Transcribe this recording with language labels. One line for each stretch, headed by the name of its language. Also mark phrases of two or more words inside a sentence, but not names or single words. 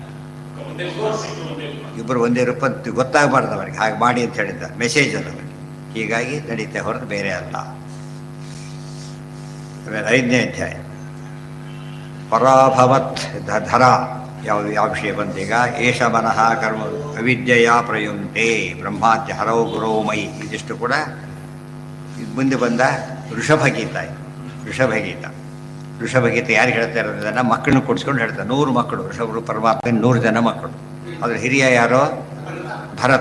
Kannada: ಇಬ್ಬರು ಒಂದೇ ರೂಪ ಗೊತ್ತಾಗಬಾರ್ದು ಅವರಿಗೆ, ಹಾಗೆ ಮಾಡಿ ಅಂತ ಹೇಳಿದ್ದ ಮೆಸೇಜ್ ಅದು ಅವರಿಗೆ. ಹೀಗಾಗಿ ನಡೀತೆ ಹೊರತು ಬೇರೆ ಅಲ್ಲ. ಆಮೇಲೆ 5ನೇ ಅಧ್ಯಾಯ ಪರಾಭವತ್ ಧರ. ಯಾವ ವಿಷಯ ಬಂದೀಗ?
Sanskrit: ಏಷ ಮನಃ ಕರ್ಮ ಅವಿದ್ಯೆಯ ಪ್ರಯುಂಕ್ತೆ ಬ್ರಹ್ಮಾದ್ಯ ಹರೌ ಗುರೋ ಮೈ.
Kannada: ಇದಿಷ್ಟು ಕೂಡ ಮುಂದೆ ಬಂದ ವೃಷಭಗೀತ. ವೃಷಭಗೀತ ಯಾರಿಗೆ ಹೇಳ್ತಾ ಇರೋದನ್ನ ಮಕ್ಕಳನ್ನ ಕೊಡಿಸ್ಕೊಂಡು ಹೇಳ್ತಾರೆ. 100 ಮಕ್ಕಳು ವೃಷಭರು, ಪರಮಾತ್ಮ 100 ಜನ ಮಕ್ಕಳು. ಅದ್ರ ಹಿರಿಯ ಯಾರೋ ಭರತ.